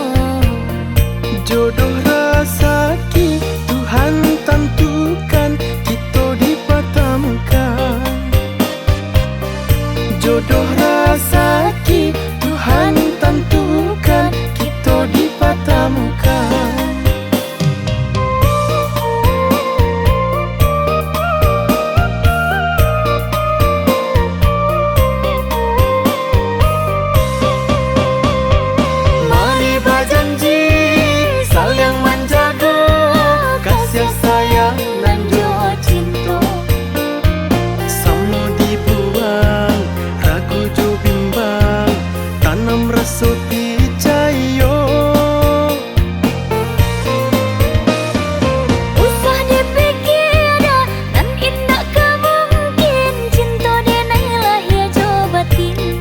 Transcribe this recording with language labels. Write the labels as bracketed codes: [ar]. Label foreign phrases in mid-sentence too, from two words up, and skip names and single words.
[id] Jodoh rezeki Tuhan tentukan kita dipertemukan. Jodoh rezeki Tuhan tentukan kita dipertemukan. Mari berjanji saling menjaga kasih sayang dan jua cinta. [min] Sama dibuang ragu jo bimbang tanam rasa picayo. Usah dipikir nan indah kemungkin cinta denai lahir jo batin.